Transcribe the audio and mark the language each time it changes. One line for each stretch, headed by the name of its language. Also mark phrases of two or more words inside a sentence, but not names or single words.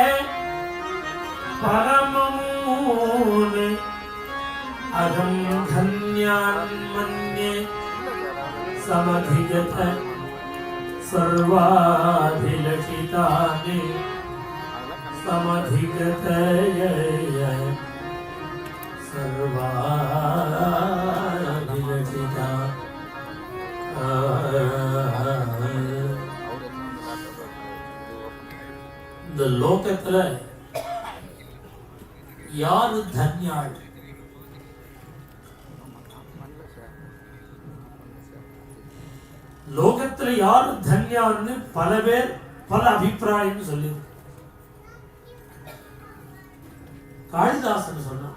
Sanskrit: परममूले अहं धन्यान् मन्ये समधिगत सर्वाभिलषितानि समधिगत सर्वाभिलषिता
Tamil: இந்த லோகத்துல யாரு தன்யாள்? லோகத்துல யாரு தன்யான்னு பல பேர் பல அபிப்பிராயம் சொல்லி காளிதாசன் சொன்னான்.